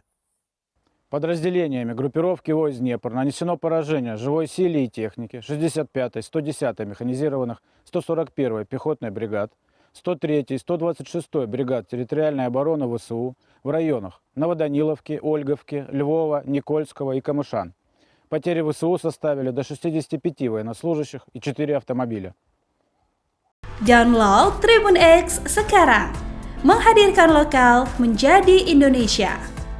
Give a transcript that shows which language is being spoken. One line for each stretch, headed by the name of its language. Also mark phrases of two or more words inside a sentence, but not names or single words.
Russian: Подразделениями группировки войск Днепр нанесено поражение живой силе и технике 65-й, 110-й механизированных, 141-й пехотной бригад, 103-й, 126-й бригад территориальной обороны ВСУ в районах Новоданиловки, Ольговки, Львова, Никольского и Камышан. Потери ВСУ составили до 65 военнослужащих и 4 автомобиля.
Indonesian: Download Tribun X sekarang, menghadirkan lokal menjadi Indonesia.